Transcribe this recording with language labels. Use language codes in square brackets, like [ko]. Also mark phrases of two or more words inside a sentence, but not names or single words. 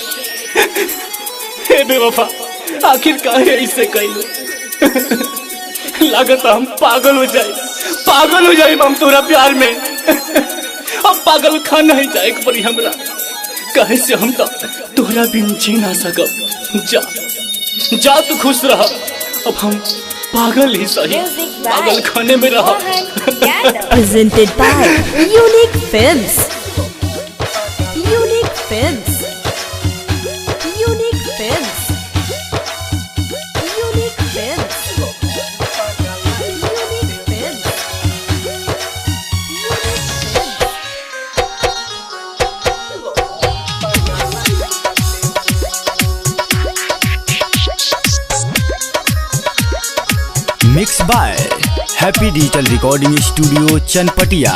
[bho] हे बेवफा, आखिर काहे ऐसे कइल, लागत हम पागल हो जाए हम तोरा प्यार में। अब पागल खाना ही जाए पड़ी हमरा, कहे से हम तो तोरा बिन जी ना सकब। जा तू खुश रह, अब हम पागल ही सही पागल खाने में रहा। [en] Presented by Unique Films. Unique Films. Unique Films. Unique Films. Unique Films. Mix by Happy Digital Recording Studio Chanpatiya.